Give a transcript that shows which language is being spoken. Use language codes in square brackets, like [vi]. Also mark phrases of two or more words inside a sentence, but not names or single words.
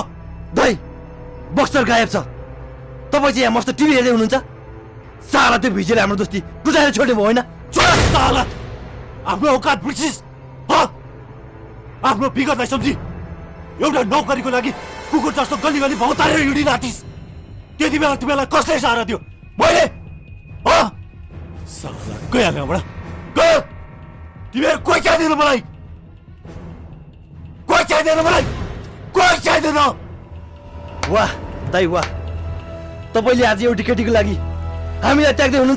[ne] दाइ, बक्सर गायब छ। तपाईँ चाहिँ यहाँ मस्त टिभी हेर्दै हुनुहुन्छ? साला त्यो भिजेले हाम्रो दोस्ती गुजारेर छोड्ने भयो होइन? छोड साला, आफ्नो औकात बिर्सिस। आफ्नो विगतलाई सम्झी एउटा नौकरीको लागि कुकुर जस्तो गली गली भौतारेर हिँडिन आँटिस। त्यति बेला तिमीलाई कसले सहारा दियो? मैले। साला गइहाल यहाँबाट, गयो। तिमीहरू कोही चाहिँदैन मलाई, कोही चाहिँदैन मलाई, कोही चाहिँदैन। वाह दाइ वाह, तपाईँले आज एउटी केटीको लागि हामीलाई त्याग्दै हुनुहुन्छ?